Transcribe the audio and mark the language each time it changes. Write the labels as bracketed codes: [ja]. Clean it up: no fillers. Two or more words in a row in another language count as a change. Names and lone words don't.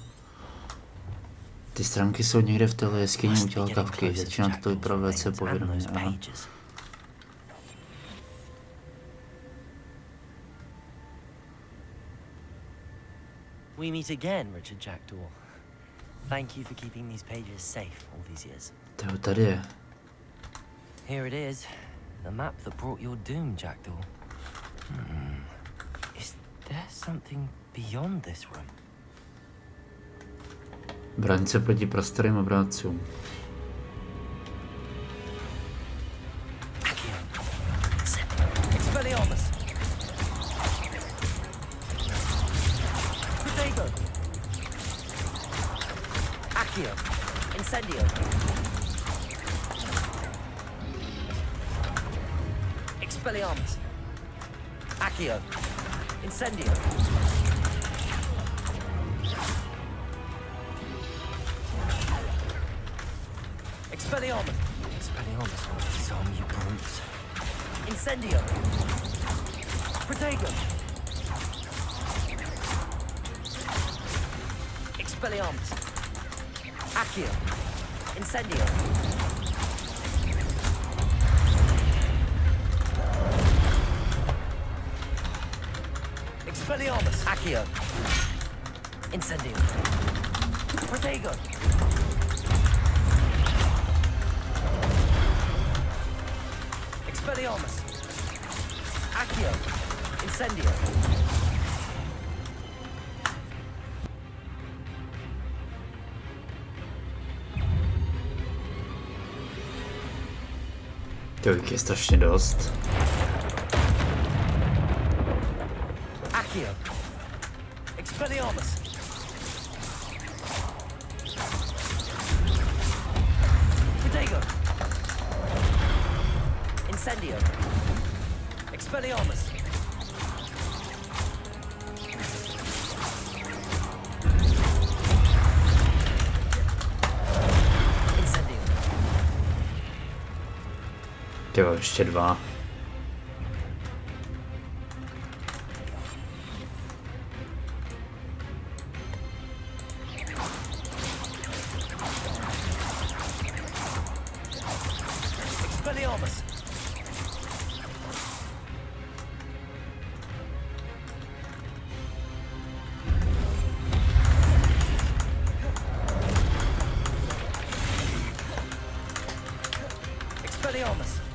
[cs] Ty stránky jsou někde v téhle jeskyni u těla Kavky. Začíná to vypadat velice povědomě. [en] We meet again, Richard Jackdaw. Thank you for keeping these pages safe all these years. [cs] To tady je. [en] Here it is, the map that brought your doom, Jackdaw. Is there something beyond this room? [cs] Branice proti prostorým obrátcům. [en] Accio! Expelliarmus! Protego! Accio! Incendio! Expelliarmus! Accio! Incendio! Expelliarmus! Expelliarmus will disarm you brutes. Incendio! Protego! Expelliarmus! Accio! Incendio! Expelliarmus! Accio! Incendio! Protego! Expelliarmus! Accio! Incendio! [cs] Těch je strašně dost. [en] Accio! Expelliarmus. Protego. Incendio. Expelliarmus. Incendio. [cs] Jo, ještě 2. [en] Expelliarmus. Expelliarmus.